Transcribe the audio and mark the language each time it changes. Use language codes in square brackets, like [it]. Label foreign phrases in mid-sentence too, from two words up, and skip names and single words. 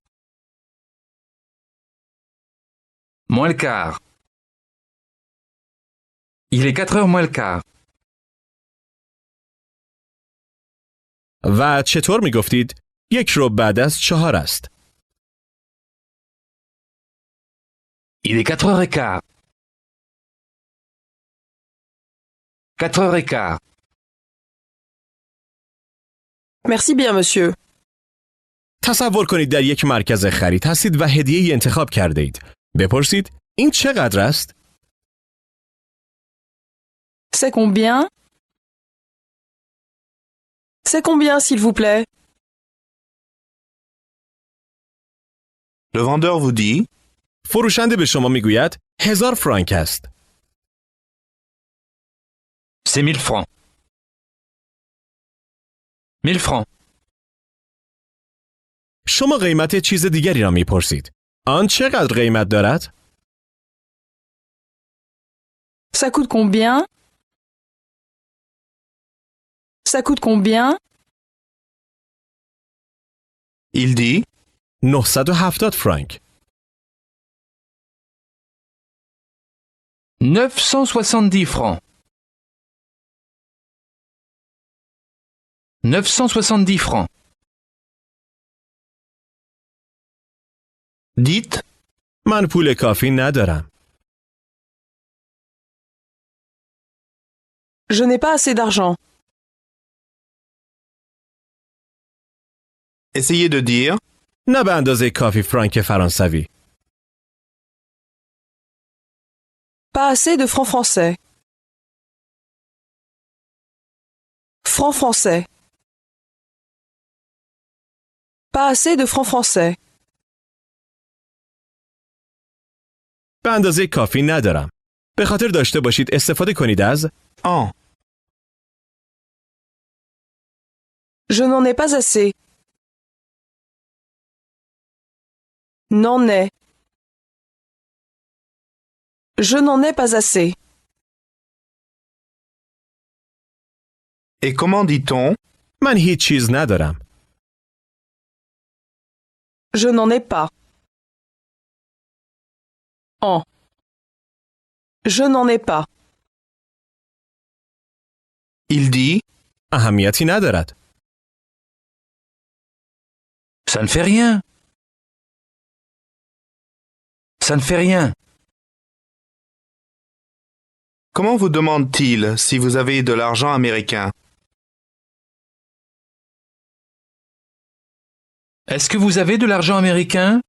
[fr] Moins le quart. Il est 4h moins le quart. [fa] و چطور میگفتید 1:45 است؟ [fr] Il est 4h15. 4h15. Merci bien, monsieur. [fa] تصور کنید در یک مرکز خرید هستید و هدیه‌ای انتخاب کرده اید. بپرسید این چقدر است؟ [fr] C'est combien? C'est combien, s'il vous plaît? Le vendeur vous dit. [fa] فروشنده به شما میگوید 1000 فرانک است. [fr] C'est 1000 francs. 1000 francs. [fa] شما قیمت چیز دیگری را میپرسید. آن چقدر قیمت دارد؟ [fr] Ça coûte combien? Ça coûte combien? Il dit. [fa] 970 فرانک. [fr] 970 francs. 970 francs. Dites. [fa] من پول کافی ندارم. [fr] Je n'ai pas assez d'argent. Essayez de dire. [fa] نه به اندازه کافی فرانک فرانسوی. [fr] Pas assez de francs français. Francs français. Pas assez de francs français. [fa] به اندازه کافی ندارم. به خاطر داشته باشید استفاده کنید از [fr] En. Je n'en ai pas assez. N'en ai. Je n'en ai pas assez. Et comment dit-on [fa] من هیچ چیز ندارم. [fr] Je n'en ai pas. En. Je n'en ai pas. Il dit [fa] اهمیتی ندارد. [fr] Ça ne fait rien. Ça ne fait rien. Comment vous demande-t-il si vous avez de l'argent américain Est-ce que vous avez de l'argent américain?